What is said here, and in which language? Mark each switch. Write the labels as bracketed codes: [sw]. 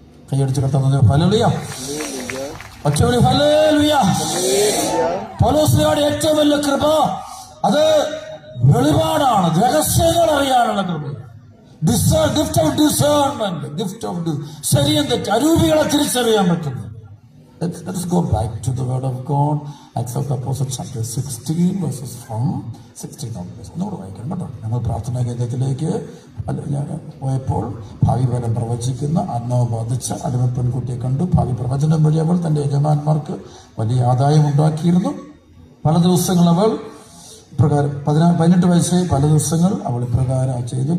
[ml] കൈയടിച്ച് കെട്ടുന്നത് hallelujah. ഒറ്റവിളി hallelujah. പൗലോസിനോട് ഏറ്റവും വലിയ കൃപ അത് വെളിപാടാണ്, രഹസ്യങ്ങൾ അറിയാനുള്ള കൃപ. Gift of discernment, gift of ശരിയും തെറ്റ്, അരൂപികളെ തിരിച്ചറിയാൻ പറ്റുന്നു. [en] Let's go back to the word of God. Acts of the Apostles chapter 16 verses from 16 onwards. [ml] ഒന്നുകൂടെ വായിക്കണം കേട്ടോ. ഞങ്ങൾ പ്രാർത്ഥനാ കേന്ദ്രത്തിലേക്ക് പോയപ്പോൾ ഭാവി ഫലം പ്രവചിക്കുന്ന ആത്മാവ് ബാധിച്ച അടിമ പെൺകുട്ടിയെ കണ്ടു. ഭാവി പ്രവചനം വഴി അവൾ തന്റെ യജമാന്മാർക്ക് വലിയ ആദായം ഉണ്ടാക്കിയിരുന്നു. പല ദിവസങ്ങൾ അവൾ പ്രകാരം 18 വയസ്സായി പല ദിവസങ്ങൾ അവൾ ഇപ്രകാരം ചെയ്തു.